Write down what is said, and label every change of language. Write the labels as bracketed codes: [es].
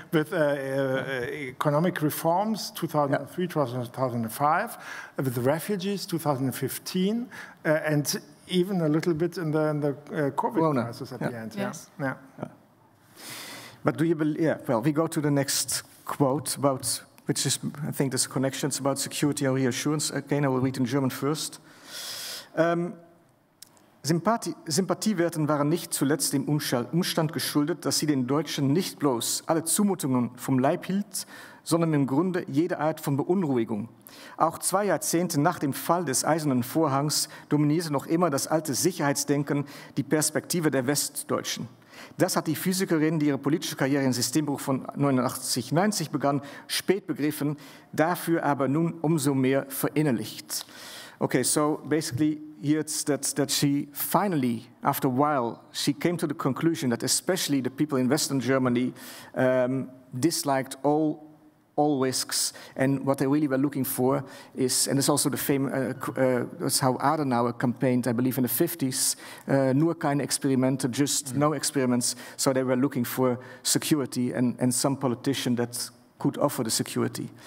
[en] With economic reforms, 2003, 2005, with the refugees, 2015, and even a little bit in the COVID crisis at the end. Yes. Yeah. But do you believe? Yeah. Well, we go to the next quote about, which is, I think, there's connections about security and reassurance. Again, I will read in German first. [de] Sympathiewerten waren nicht zuletzt dem Umstand geschuldet, dass sie den Deutschen nicht bloß alle Zumutungen vom Leib hielt, sondern im Grunde jede Art von Beunruhigung. Auch 2 Jahrzehnte nach dem Fall des Eisernen Vorhangs dominierte noch immer das alte Sicherheitsdenken die Perspektive der Westdeutschen. Das hat die Physikerin, die ihre politische Karriere im Systembruch von 89-90 begann, spät begriffen, dafür aber nun umso mehr verinnerlicht. [en] Okay, so basically here it's that she finally, after a while, she came to the conclusion that especially the people in Western Germany disliked all risks, and what they really were looking for is, and it's also the famous, that's how Adenauer campaigned, I believe, in the 50s, [de] nur keine Experimente, [en] just no experiments, so they were looking for security and some politician that could offer the security.